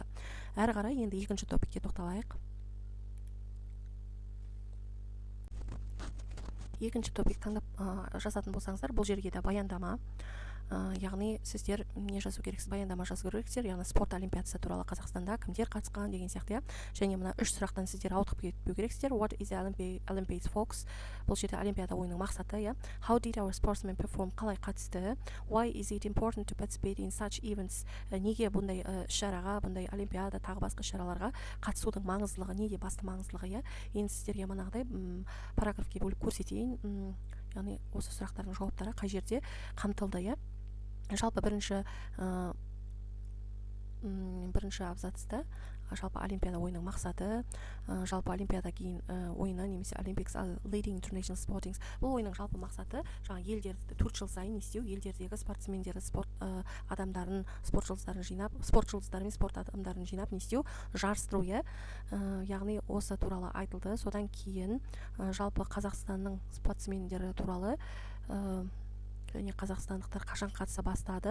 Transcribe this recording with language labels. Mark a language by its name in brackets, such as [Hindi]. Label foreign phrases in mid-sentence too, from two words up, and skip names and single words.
[Kazakh] Әрі қарай енді екінші топикке тоқталайық. Екінші топик таңдап жазатын болсаңыздар, бұл жерге де баяндама, яғни сіздер не жазу керексіз, баяндама жазу керексіздер, яғни спорт олимпиадасы туралы Қазақстанда кімдер қатысқан деген сияқты. Және мына үш сұрақтан сіздер ауытқып кетпеу керексіздер. [English] What is the Olympics folks? [Kazakh] Бұл жерде олимпиада ойының мақсаты, [English] How did our sportsmen perform? [Kazakh] Қалай қатысты? [English] Why is it important to participate in such events? [Kazakh] Неге бұндай шараға, бұндай олимпиада, тағы басқа шараларға қатысудың маңыздылығы, неге басты маңыздылығы? Енді сіздерге манағыдай параграфке бөліп көрсетейін. Яғни осы сұрақтардың жауаптары қай жерде қамтылды. Жалпы бірінші абзацта жалпы олимпиада ойының мақсаты, жалпы олимпиада кейін ойыны немесе [English] Olympics leading international sportings. [Kazakh] Бұл ойының жалпы мақсаты жаңа елдерді 4 жыл сайын істеу, елдердегі спортсмендерді, спорт адамдарын, спорт адамдарын жинап не істеу, жарыстыру. Яғни осы туралы айтылды. Содан кейін жалпы Қазақстанның спортсмендері туралы және қазақстандықтар қашан қатыса бастады.